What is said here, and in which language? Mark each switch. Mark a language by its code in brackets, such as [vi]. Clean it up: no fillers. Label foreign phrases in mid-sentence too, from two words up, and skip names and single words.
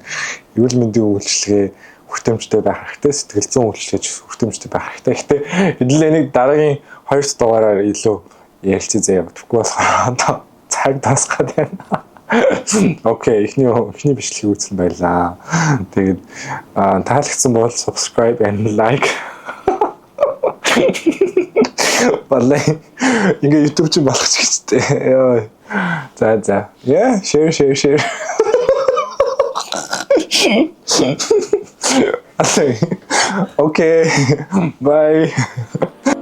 [mn] Эрүүл мэндийн үйлчлэгээ хүртээмжтэй байх хэрэгтэй, сэтгэл зүйн үйлчлэгээ хүртээмжтэй байх хэрэгтэй. Гэхдээ хэдүүлээ нэг дараагийн 2 дугаараар илүү ярилцъя заяа. Тэгвэл одоо цаг тасгаад байна. Окей, эхний бичлэгийг үзсэн байлаа. Тэгээд таалагдсан бол [en] subscribe and like. [mn] Балай ингээ YouTube чинь болох ч гэжтэй. За. [en] Yeah, share. Okay. Bye.